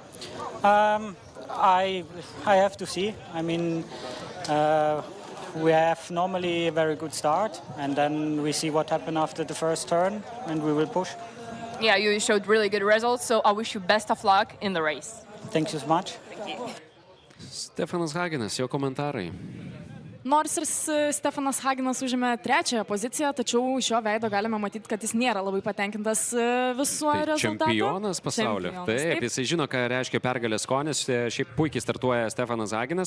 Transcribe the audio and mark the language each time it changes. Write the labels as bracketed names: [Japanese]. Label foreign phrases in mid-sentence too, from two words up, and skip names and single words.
[English] I have to see. I mean, we have normally a very good start, and then we see what happens after the first turn, and we will push. Yeah, you showed really good results, so I wish you best of luck in the race. Thank you so much. Thank you. [Lithuanian] Stefanas Haginas, jo komentarai. Nors ir Stefanas Haginas užėmė trečiąją poziciją, tačiau iš jo veido galime matyti, kad jis nėra labai patenkintas visuo rezultatu. Čempionas pasaulio. Taip, jisai žino, ką reiškia pergalės skonis. Šiaip puikiai startuoja Stefanas Haginas.